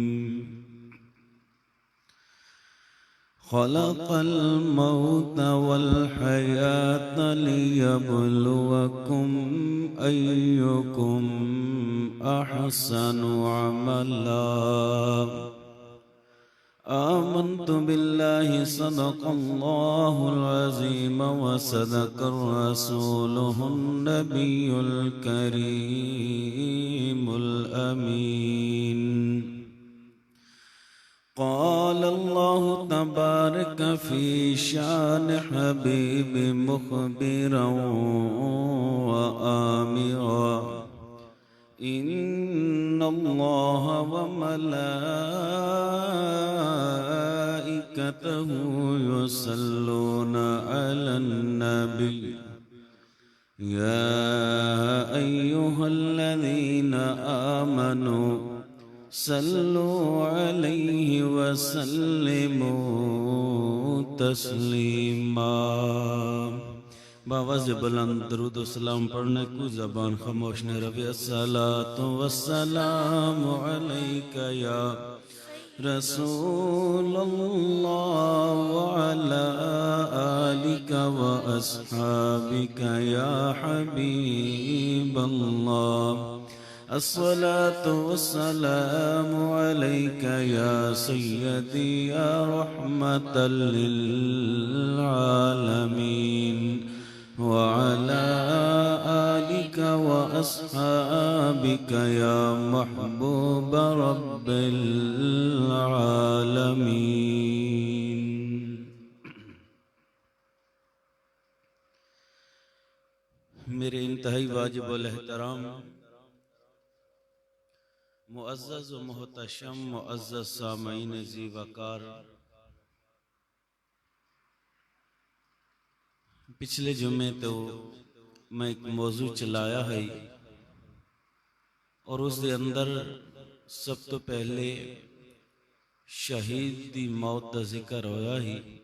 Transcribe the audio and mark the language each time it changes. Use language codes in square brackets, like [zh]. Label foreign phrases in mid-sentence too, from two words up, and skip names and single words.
[ar] خلق الموت والحياة ليبلوكم أيكم أحسن عملا. آمنت بالله صدق الله العظيم وصدق رسوله النبي الكريم الأمين. قال الله تبارك في شأن حبيبه مخبرا وآمرا. إن الله وملائكته يصلون على النبي. يا أيها الذين آمنوا صلوا عليه وسلموا تسليما. [ur] باآوازِ بلند درود و سلام پڑھنے کو زبان خاموش نہ رہے. [ar] الصلاة والسلام عليك يا رسول الله وعلى آلك وأصحابك يا حبيب الله. الصلاة والسلام عليك يا سيدي يا رحمة للعالمين وعلى آلك وأصحابك يا محبوب رب العالمين. [ur] میرے انتہائی واجب الاحترام معزز و محتشم معزز سامعین ذی وقار, [pa] ਪਿਛਲੇ ਜੁੰਮੇ ਤੋਂ ਮੈਂ ਇੱਕ ਮੌਜ਼ੂ ਚਲਾਇਆ ਹੈ ਔਰ ਉਸਕੇ ਅੰਦਰ ਸਭ ਤੋਂ ਪਹਿਲੇ ਸ਼ਹੀਦ ਦੀ ਮੌਤ ਕਾ ਜ਼ਿਕਰ ਹੋਇਆ ਹੀ।